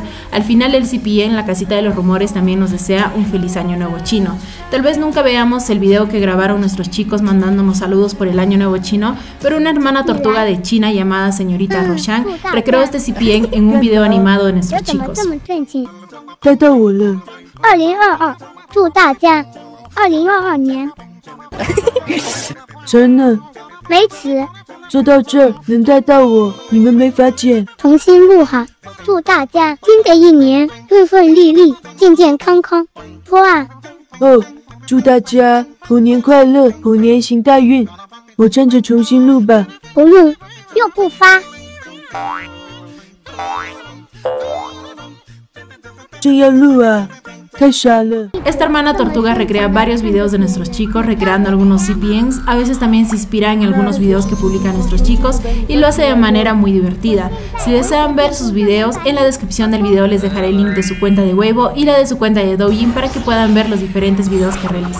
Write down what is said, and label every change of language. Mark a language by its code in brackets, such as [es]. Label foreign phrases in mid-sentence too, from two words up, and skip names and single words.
[es] Al final el CPN en la casita de los rumores también nos desea un feliz año nuevo chino. Tal vez nunca veamos el video que grabaron nuestros chicos mandándonos saludos por el año nuevo chino, pero una hermana tortuga de China llamada señorita Roshan recreó este CPN en un video animado de nuestros chicos. [zh] 该到我了。 2022，祝大家2022年真的，没词，做到这儿能带到我，你们没法剪。重新录好。祝大家新的一年顺顺利利、健健康康。托啊！哦，祝大家猴年快乐，猴年行大运。我站着重新录吧。不用，又不发。正要录啊，太傻了。 [es] Esta hermana tortuga recrea varios videos de nuestros chicos, recreando algunos CPNs, a veces también se inspira en algunos videos que publican nuestros chicos y lo hace de manera muy divertida. Si desean ver sus videos, en la descripción del video les dejaré el link de su cuenta de Weibo y la de su cuenta de Douyin para que puedan ver los diferentes videos que realizan.